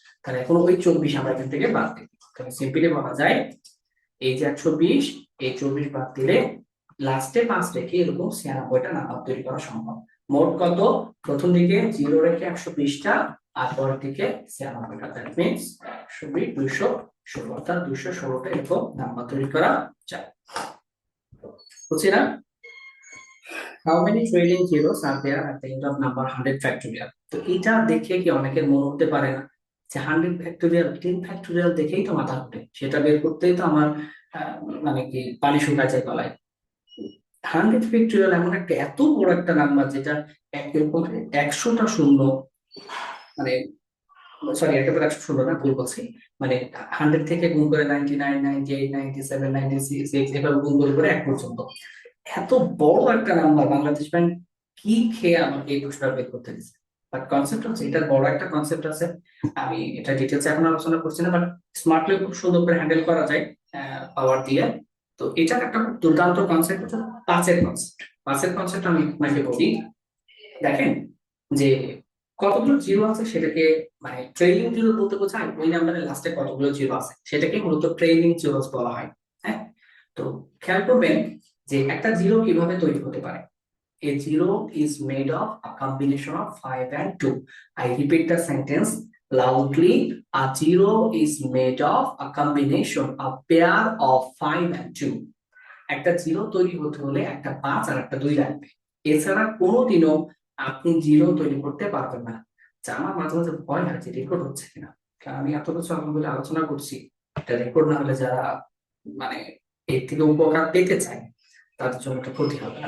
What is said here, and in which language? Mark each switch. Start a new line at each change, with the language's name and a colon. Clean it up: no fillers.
Bangla: তাহলে এখন ওই 24 আমরা এখান থেকে বাদ দিই। তাহলে সিম্পলি বলা যায় এই যে 120, এই 24 বাদ দিলে লাস্টে 5 রেখে এরকম 96টা নাম্বার তৈরি করা সম্ভব। মোট কত, প্রথম দিকে 0 রেখে 120টা, আর পরের দিকে 96টা। দ্যাট মিনস 120, 216, অর্থাৎ 216টা এরকম নাম্বার তৈরি করা যায়। বুঝছি না?
English: How many trailing zeros are there at the end of number 100 factorial?
Bangla: তো এটা দেখে কি অনেকের মনে হতে পারে না যে 100 ফ্যাক্টোরিয়াল, 10 ফ্যাক্টোরিয়াল দেখেই তো মাথা ঘুরে, সেটা বের করতেই তো আমার মানে কি পানি শুকায় যায় গলায়। 100 ফ্যাক্টোরিয়াল এমন একটা এত বড় একটা নাম্বার যেটা এরকম 100টা শূন্য, মানে সরি, একেবারে 116 না, ভুল বলছি। মানে 100 থেকে গুণ করে 99, 98, 97, 96 এভাবে গুণ করে করে 1 পর্যন্ত। এত বড় একটা নাম্বার বাংলাদেশ ব্যাংক কি খেয়ে আমাকে এই প্রশ্নটা বের করতে দিচ্ছে। বাট কনসেপ্ট হচ্ছে, এটার বড় একটা কনসেপ্ট আছে। আমি এটা ডিটেলস এখন আলোচনা করছি না, বাট স্মার্টলি খুব সুন্দর করে হ্যান্ডেল করা যায় পাওয়ার দিয়ে। তো এটার একটা খুব দুর্দান্ত কনসেপ্ট হচ্ছে পাঁচের কনসেপ্ট। পাঁচের কনসেপ্ট আমি আপনাকে বলি। দেখেন যে কতগুলো জিরো আছে সেটাকে, মানে ট্রেইলিং জিরো বলতে বোঝায় ওই নাম্বারের লাস্টে কতগুলো জিরো আছে সেটাকে মূলত ট্রেইলিং জিরো বলা হয়। হ্যাঁ, তো খেয়াল করবেন যে একটা জিরো কিভাবে তৈরি হতে পারে।
English: A zero is made of a combination of 5 and 2. I repeat the sentence loudly. A zero is made of a combination, a pair of 5 and 2.
Bangla: একটা জিরো তৈরি হতে হলে একটা 5 আর একটা 2 লাগবে। এছাড়া কোনোদিনও আপনি জিরো তৈরি করতে পারবেন না। যা আমার মাঝে মাঝে ভয় হয় যে রেকর্ড হচ্ছে কিনা, কারণ আমি এত কিছু আপনাদের আলোচনা করছি, এটা রেকর্ড না হলে যারা মানে এর থেকে উপকার পেতে চায় তাদের জন্য একটা ক্ষতি হবে।